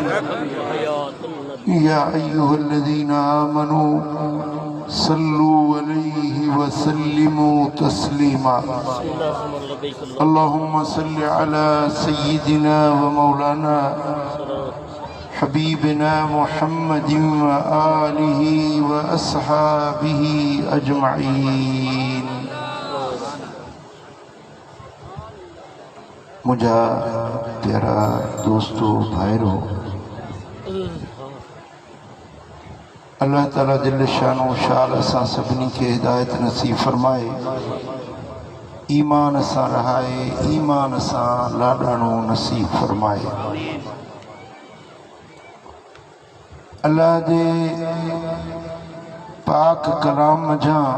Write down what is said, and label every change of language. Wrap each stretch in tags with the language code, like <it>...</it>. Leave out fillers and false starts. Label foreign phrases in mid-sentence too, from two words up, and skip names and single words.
<ar>يا أيها الذين آمنوا صلوا عليه وسلموا تسليما اللهم صل على سيدنا ومولانا حبيبنا محمد وآله وأصحابه أجمعين</ar> <sd>मुझा प्यारा दोस्तों भाइयों</sd> <ar>الله تعالى جل شأنه</ar> <sd>शाल असां सभिनी खे हिदायत नसीब फरमाए ईमान सां रहाए ईमान सां लाॾाणो नसीब फरमाए अल्लाह जे पाक कलाम जा</sd>